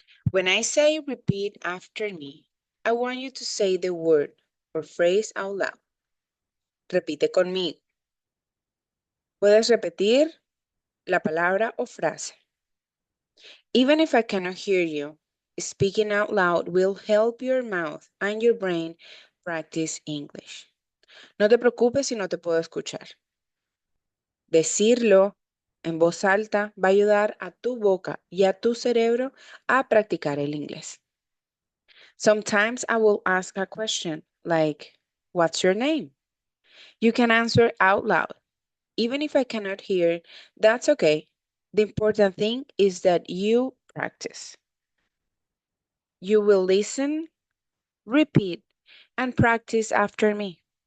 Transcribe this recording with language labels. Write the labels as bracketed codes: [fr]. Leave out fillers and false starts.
[en] When I say repeat after me, I want you to say the word or phrase out loud. [es] Repite conmigo. Puedes repetir la palabra o frase. [en] Even if I cannot hear you, speaking out loud will help your mouth and your brain practice English. [es] No te preocupes si no te puedo escuchar. Decirlo en voz alta va a ayudar a tu boca y a tu cerebro a practicar el inglés. [en] Sometimes I will ask a question like, "What's your name?" You can answer out loud. Even if I cannot hear, that's okay. The important thing is that you practice. You will listen, repeat, and practice after me.